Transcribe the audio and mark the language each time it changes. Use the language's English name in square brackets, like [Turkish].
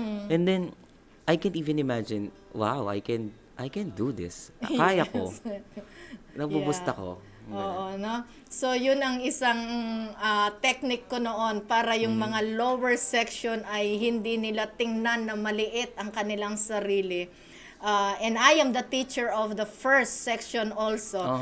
[English] And then I can't even imagine, wow, I can do this. [Filipino] Kaya ko. Nabubust [English] Yeah. [Filipino] ako. Oo, no? So, yun ang isang technique ko noon para yung mga lower section ay hindi nila tingnan na maliit ang kanilang sarili. [English] And I am the teacher of the first section also.